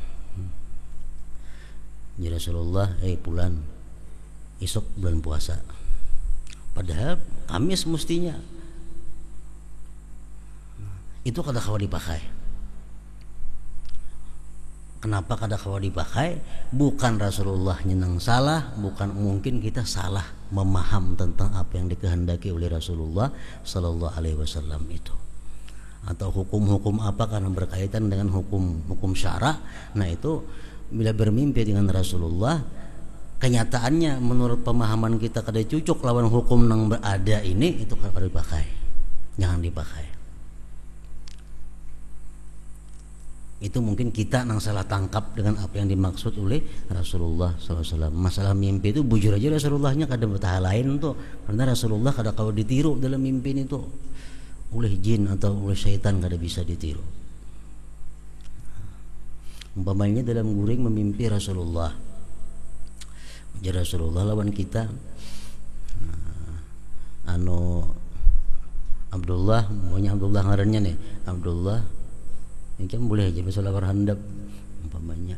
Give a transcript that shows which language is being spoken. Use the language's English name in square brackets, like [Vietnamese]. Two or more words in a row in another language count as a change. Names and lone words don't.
[Arabic] Ya Rasulullah, [Indonesian] Fulan, esok bulan puasa. Padahal Kamis mestinya. [Banjar] Itu kada kawa dipakai. Kenapa kada kawa dipakai? [Indonesian] Bukan Rasulullah nyenang salah, bukan, mungkin kita salah memaham tentang apa yang dikehendaki oleh Rasulullah [Arabic] sallallahu alaihi wasallam [Indonesian] itu. Atau hukum-hukum apa karena berkaitan dengan hukum syara. [Banjar] Nah, itu bila bermimpi dengan Rasulullah, kenyataannya menurut pemahaman kita kada cocok lawan hukum yang berada ini, itu kada dipakai. [Indonesian] Jangan dipakai. Itu mungkin kita yang salah tangkap dengan apa yang dimaksud oleh Rasulullah SAW. [Banjar] Masalah mimpi itu bujur aja Rasulullahnya kada bertahan lain tuh, karena Rasulullah kada kau ditiru dalam mimpi itu oleh jin atau oleh syaitan, kada bisa ditiru. Umpamanya dalam guring memimpi Rasulullah, jadi Rasulullah lawan kita, Abdullah, maunya Abdullah ngarannya nih, Abdullah ini kan boleh aja selawar handap umpamanya.